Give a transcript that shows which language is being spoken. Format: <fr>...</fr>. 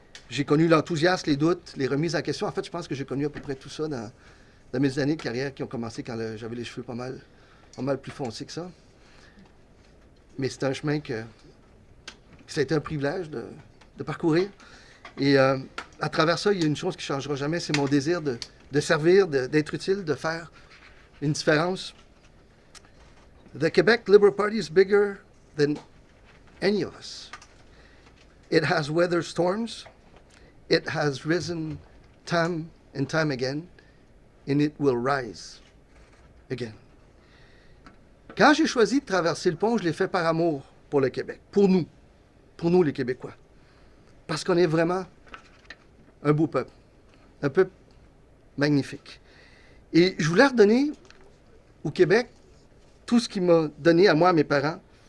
<fr>J'ai connu l'enthousiasme, les doutes, les remises en question. En fait, je pense que j'ai connu à peu près tout ça dans mes années de carrière qui ont commencé quand j'avais les cheveux pas mal plus foncés que ça. Mais c'est un chemin que ça a été un privilège de parcourir. Et à travers ça, il y a une chose qui ne changera jamais, c'est mon désir de de servir, d'être utile, de faire une différence.</fr> <en>The Quebec Liberal Party is bigger than any of us. It has weathered storms. It has risen time and time again, and it will rise again.</en> <fr>Quand j'ai choisi de traverser le pont, je l'ai fait par amour pour le Québec, pour nous les Québécois. Parce qu'on est vraiment un beau peuple, un peuple magnifique. Et je voulais redonner au Québec tout ce qu'il m'a donné à moi, à mes parents.</fr>